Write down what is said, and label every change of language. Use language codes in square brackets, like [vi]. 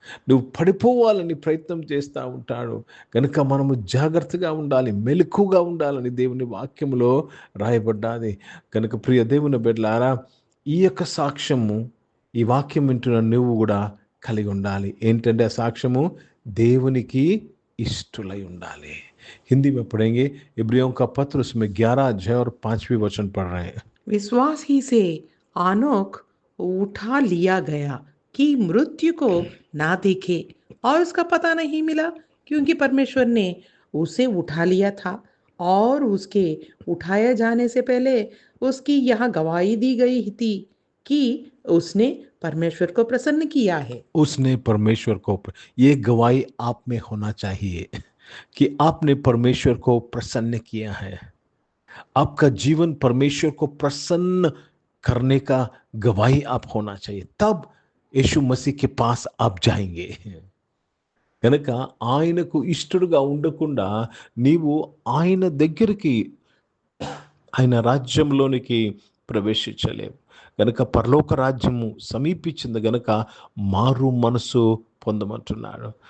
[te] నువ్వు పడిపోవాలని ప్రయత్నం చేస్తూ ఉంటాడు. కనుక మనము జాగ్రత్తగా ఉండాలి, మెలకుగా ఉండాలని దేవుని వాక్యములో రాయబడ్డాది. కనుక ప్రియ దేవుని బిడ్డలారా, ఈ యొక్క సాక్ష్యము, ఈ వాక్యం వింటున్న నువ్వు కూడా కలిగి ఉండాలి. ఏంటంటే ఆ సాక్ష్యము దేవునికి ఇష్టలై ఉండాలి. [hi] हिंदी में पढ़ेंगे। इब्रियों का पत्र, उसमें 11 अध्याय और 5वीं वचन पढ़ रहे हैं। विश्वास ही से आनोक उठा लिया गया कि मृत्यु को ना देखे, और उसका पता नहीं मिला, क्योंकि परमेश्वर ने उसे उठा लिया था, और उसके उठाए जाने से पहले उसकी यहाँ गवाही दी गई थी कि उसने परमेश्वर को प्रसन्न किया है। उसने परमेश्वर को, ये गवाही आप में होना चाहिए कि आपने परमेश्वर को प्रसन्न किया है। आपका जीवन परमेश्वर को प्रसन्न करने का गवाही आप होना चाहिए, तब यीशु मसीह के पास आप जाएंगे. [te] కనుక ఆయనకు ఇష్టడుగా ఉండకుండా నీవు ఆయన దగ్గరికి, ఆయన రాజ్యంలోనికి ప్రవేశించలేవు. గనక పరలోక రాజ్యము సమీపించింది గనక మారు మనసు పొందమంటున్నాడు.